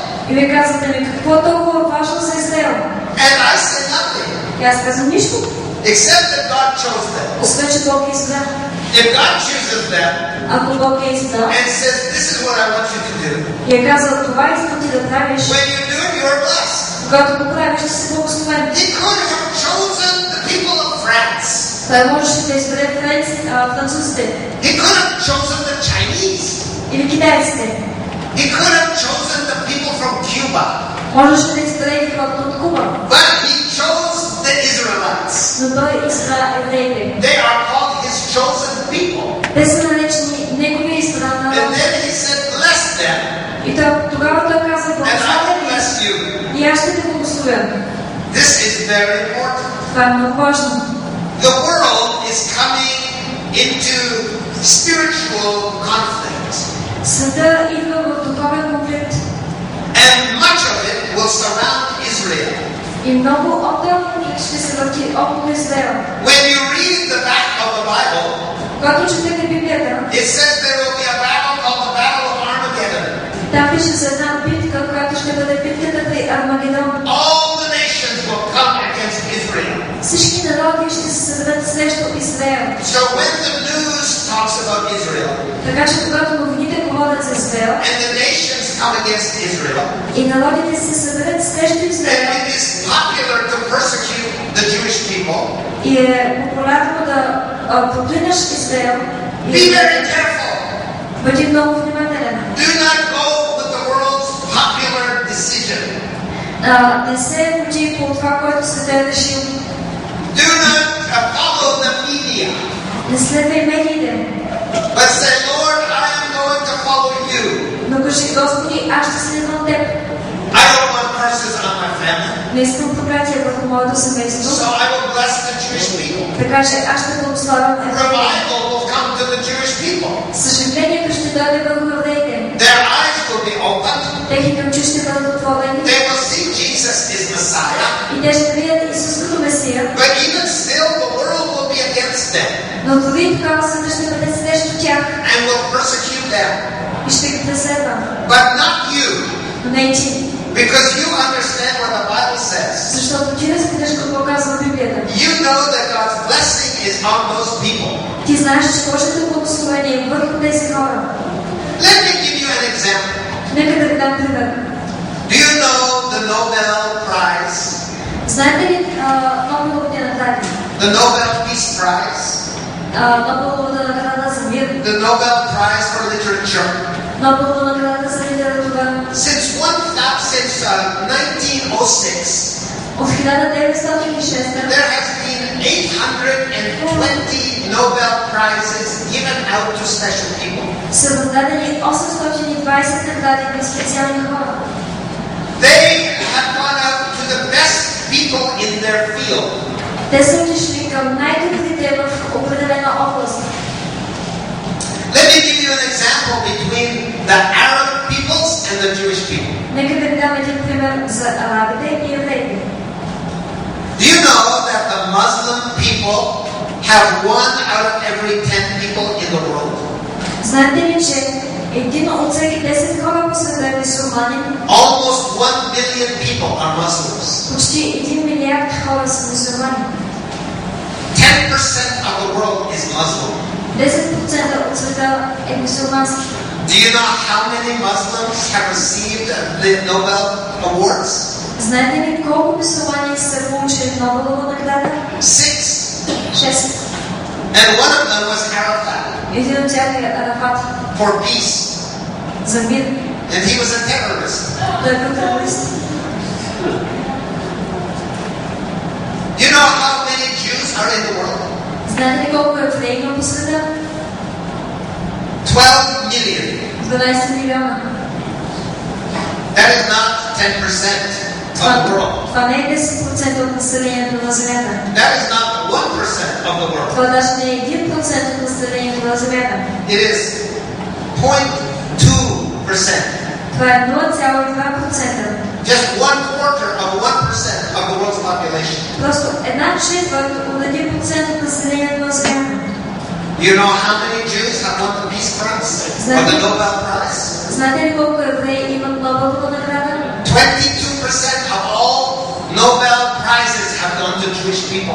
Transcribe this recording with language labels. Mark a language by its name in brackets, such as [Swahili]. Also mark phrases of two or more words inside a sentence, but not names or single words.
[Bulgarian] И вие казвате ми, какво е толкова важно за Израел? [English] And I say nothing. [Bulgarian] И аз казвам нищо. [English] Except that God chose them. [Bulgarian] Освен, че Бог е избрал. [English] If God chooses them [Bulgarian] Ако Бог е избрал [English] and says, this is what I want you to do. [Bulgarian] И е казал, това искам ти да правиш. [English] When you do it, you are blessed. [Bulgarian] Когато го правиш, ще си благословен. [English] He could have chosen the people of France. [Bulgarian] Той можеше да избере французите. [English] He could have chosen the Chinese. [Bulgarian] Или китайците. [English] He could have chosen the people from Cuba. [Bulgarian] Можеше да избере и хората от Куба. [English] But he chose the Israelites. [Bulgarian] Но той избра евреите. [English] They are called his chosen people. [Bulgarian] Те са наречени неговия избран народ. [English] And then he said, bless them. [Bulgarian] И тогава той каза, благословен и аз ще те благословя. [English] This is very important. [Bulgarian] Това е много важно. [English] The world is coming into spiritual conflict. [Bulgarian] Света идва в духовен конфликт. [English] And much of it will surround Israel. [Bulgarian] И много от този конфликт ще се върти около Израел. [English] When you read the back of the Bible, [Bulgarian] когато четете Библията, [English] it says there will be a battle called the Battle of Armageddon. [Bulgarian] Там пише за една битка, която ще бъде битката при Армагедон. [English] All the nations will come against Israel. [Bulgarian] Всички народи ще се съберат срещу Израел. [English] So when the news talks about Israel, [Bulgarian] така че когато новините говорят за Израел, [English] and the nations come against Israel, [Bulgarian] и народите се съберат срещу Израел, [English] and it is popular to persecute the Jewish people, [Bulgarian] и е популярно да проклинаш Израел, [English] be very careful. [Bulgarian] бъди много внимателен. [English] Do not go with the world's popular decision. [Bulgarian] Не се води по това, което света е решил. [English] Do not follow the media. [Bulgarian] Не следвай медиите. [English] But say, Lord, I am going to follow you. [Bulgarian] Но кажи, Господи, аз ще следвам Теб. [English] I don't want curses on my family. [Bulgarian] Не искам проклятия върху моето семейство. [English] So I will bless the Jewish people. [Bulgarian] Така че аз ще благославям евреите. [English] Revival will come to the Jewish people. [Bulgarian] Съжалението ще дойде върху евреите. [English] Their eyes will be opened. [Bulgarian] Техните очи ще бъдат отворени. [English] They will see Jesus is Messiah. [Bulgarian] И те ще видят Исус като Месия. [English] But even still, the world will be against them. [Bulgarian] Но дори тогава света ще бъде срещу тях. [English] And will persecute them. [Bulgarian] И ще ги преследва. [English] But not you. [Bulgarian] Но не ти. [English] Because you understand what the Bible says. [Bulgarian] Защото ти разбираш какво казва Библията. [English] You know that God's blessing is on those people. [Bulgarian] Ти знаеш, че Божието благословение е върху тези хора. [English] Let me give you an example. [Bulgarian] Нека да ви дам пример. [English] Do you know the Nobel Prize? [Bulgarian] Знаете ли Нобеловите награди? [English] The Nobel Peace Prize? [Bulgarian] Нобеловата награда за мир. [English] The Nobel Prize for Literature? [Bulgarian] Нобелова награда за литература. [English] Since 1906, [Bulgarian] От 1906 [English] there has been 820 Nobel Prizes given out to special people. [Bulgarian] са раздадени 820 награди на специални хора. [English] They have gone out to the best people in their field. [Bulgarian] Те са отишли към най-добрите в определена област. [English] Let me give you an example between the Arab peoples and the Jewish people. [Bulgarian] Нека да ви дам един пример за арабите и евреите. [English] Do you know that the Muslim people have 1 out of every 10 people in the world? [Bulgarian] Знаете ли, че един от всеки 10 хора по света е мюсюлманин? [English] Almost 1 billion people are Muslims. [Bulgarian] Почти 1 милиард хора са мюсюлмани. [English] 10% of the world is Muslim. [Bulgarian] 10% от света е мюсюлмански. [English] Do you know how many Muslims have received the Nobel Awards? [Bulgarian] Знаете ли колко мюсюлмани са получили Нобелова награда? [English] 6. [Bulgarian] 6. [English] And one of them was Arafat. [Bulgarian] Един от тях е Арафат. [English] For peace. [Bulgarian] За мир. [English] And he was a terrorist. [Bulgarian] Той е терорист. [English] Do you know how many Jews are in the world? [Bulgarian] Знаете ли колко евреи има по света? [English] 12 million. [Bulgarian] 12 милиона. [English] That is not 10% of the world. [Bulgarian] Това не е 10% от населението на Земята. [English] That is not 1% of the world. [Bulgarian] Това даже не е 1% от населението на Земята. [English] It is 0.2%. [Bulgarian] Това е 0,2%. [English] Just 1/4 of 1% of the world's population. [Bulgarian] Просто една четвърт от 1% от населението на Земята. [English] You know how many Jews have won the Peace Prize or the Nobel Prize? [Bulgarian] Знаете ли колко евреи имат Нобелова награда? [English] 22% of all Nobel prizes have gone to Jewish people.